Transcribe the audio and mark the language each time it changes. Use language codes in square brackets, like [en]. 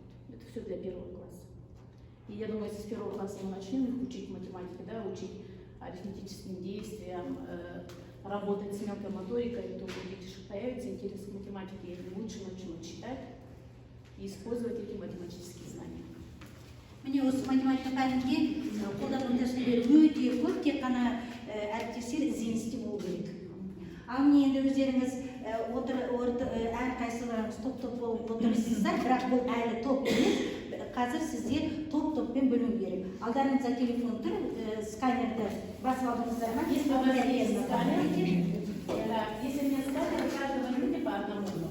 [ru] Это все для 1 класса. И я думаю, если с 1 класса мы начнем их учить математике, да, учить арифметическим действиям, работать с мелкой моторикой, то увидишь, появится интерес к математике, и они лучше начнут читать и использовать эти математические знания. [kk] Міне осы математика пәнінде қолдану тәсілдері өте көп, тек қана әріптестер ізденісте болу керек. Ал міне енді өздеріңіз әрқайсыларыңыз топ-топ болып отырсыздар, бірақ бұл әлі топ емес. Қазір сіздер топ-топпен бөлу керек. Алдарыңызда телефон тұр, сканерді басып алдыңыздар ма? [ru] Если у вас есть сканер, если нет сканера, каждого люди по одному.